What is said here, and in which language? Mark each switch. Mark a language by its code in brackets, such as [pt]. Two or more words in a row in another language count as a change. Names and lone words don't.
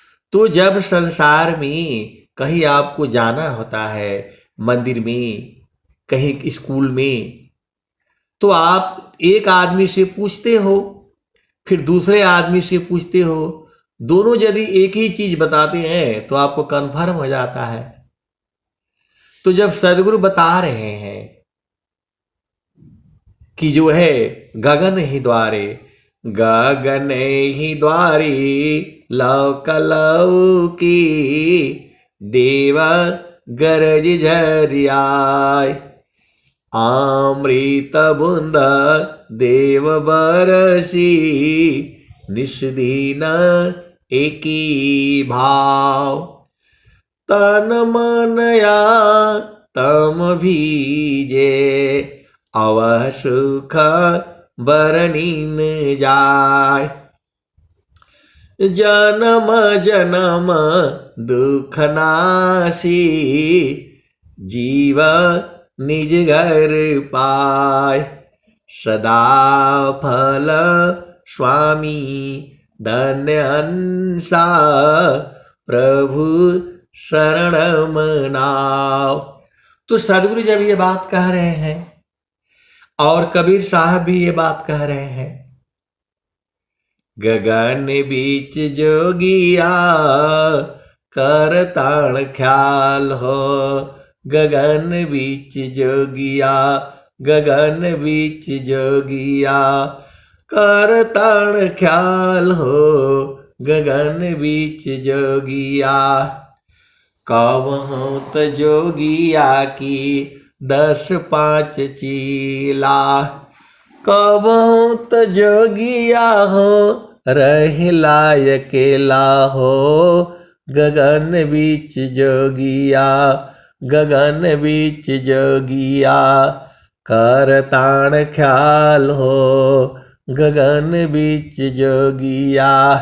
[hi] तो जब संसार में कहीं आपको जाना होता है, मंदिर में, कहीं स्कूल में, तो आप एक आदमी से पूछते हो, फिर दूसरे आदमी से पूछते हो, दोनों यदि एक ही चीज बताते हैं तो आपको कन्फर्म हो जाता है। तो जब सदगुरु बता रहे हैं कि जो है गगन ही द्वारे, गगन ही द्वारे लौक लौकी देवा गरज झरियाय, अमृत बूंद देव बरसी निष्दीन एकी भाव, तन मन या तम भीजे अवह सुख बरनीन जाय, जन्म जन्म दुख नासी जीव निज घर पाय, सदा फल स्वामी धन्य अंसा प्रभु शरण मनाओ। तो सदगुरु जब ये बात कह रहे हैं और कबीर साहब भी ये बात कह रहे हैं, गगन बीच जोगिया कर ताण ख्याल हो, गगन बीच जोगिया, गगन बीच जोगिया कर ताण ख्याल हो, गगन बीच जोगिया, कवहूं त जोगिया की 10-5 चीला, कवहूं त जोगिया हो रह अकेला हो, गगन बीच जोगिया, गगन बीच जोगिया कर ताण ख्याल हो, गगन बीच जोगिया,